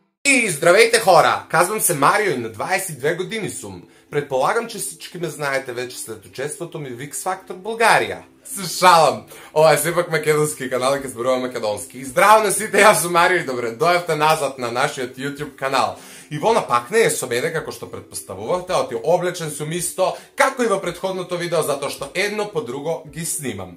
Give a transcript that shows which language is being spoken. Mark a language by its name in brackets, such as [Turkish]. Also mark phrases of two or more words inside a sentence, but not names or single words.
[Bulgarian] И здравейте хора! Казвам се Марио и на 22 години съм. Предполагам, че всички ме знаете вече след учеството ми в X Factor България. [Macedonian] Се шалам! Ова е сепак македонски канал и ке зборува македонски. И здраво на сите, јас сум Марио и добре дојавте назад на нашиот YouTube канал. И вона пак не е со мене, како што предпоставувавте, оти облечен сум исто, како и во претходното видео, затоа што едно по друго ги снимам.